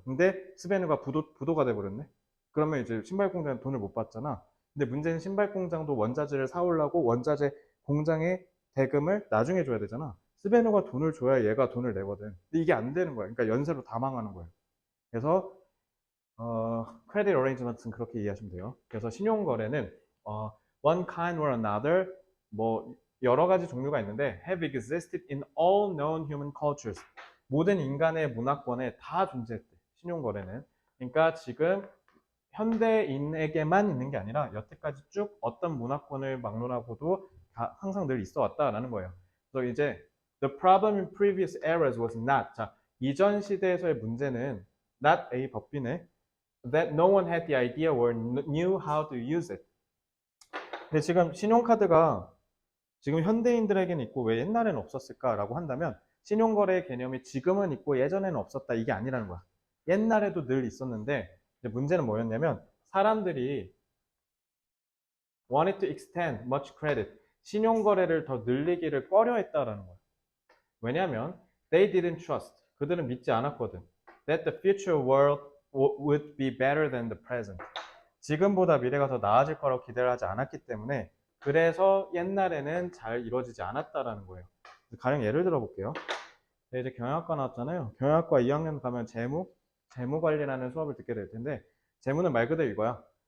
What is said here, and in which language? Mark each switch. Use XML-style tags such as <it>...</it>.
<ko>근데 스베누가 부도가 돼버렸네. 그러면 이제 신발 공장에 돈을 못 받잖아. 근데 문제는 신발 공장도 원자재를 사오려고 원자재 공장에 대금을 나중에 줘야 되잖아. 스베누가 돈을 줘야 얘가 돈을 내거든. 근데 이게 안 되는 거야. 그러니까 연쇄로 다 망하는 거야. 그래서 credit arrangement은 그렇게 이해하시면 돼요. 그래서 신용거래는</ko> <en>one kind or another</en> <ko>뭐 여러 가지 종류가 있는데</ko> <en>have existed in all known human cultures.</en> <ko>모든 인간의 문화권에 다 존재했대. 신용거래는. 그러니까 지금 현대인에게만 있는 게 아니라 여태까지 쭉 어떤 문화권을 막론하고도 항상 늘 있어 왔다라는 거예요. 그래서 이제</ko> <en>the problem in previous eras was not.</en> <ko>자, 이전 시대에서의 문제는</ko> <en>not a</en> <ko>법비네.</ko> <en>that no one had the idea or knew how to use it.</en> <ko>근데 지금 신용카드가 지금 현대인들에게는 있고 왜 옛날에는 없었을까라고 한다면 신용거래 개념이 지금은 있고 예전에는 없었다 이게 아니라는 거야. 옛날에도 늘 있었는데 문제는 뭐였냐면 사람들이</ko> <en>wanted to extend much credit</en> <ko>신용거래를 더 늘리기를 꺼려했다라는 거야. 왜냐하면</ko> <en>they didn't trust</en> <ko>그들은 믿지 않았거든.</ko> <en>that the future world would be better than the present.</en> <ko>지금보다 미래가 더 나아질 거라고 기대를 하지 않았기 때문에 그래서 옛날에는 잘 이루어지지 않았다라는 거예요. 가령 예를 들어 볼게요. 이제 경영학과 나왔잖아요. 경영학과 2학년 가면 재무 관리라는 수업을 듣게 될 텐데 재무는 말 그대로 이거야.</ko>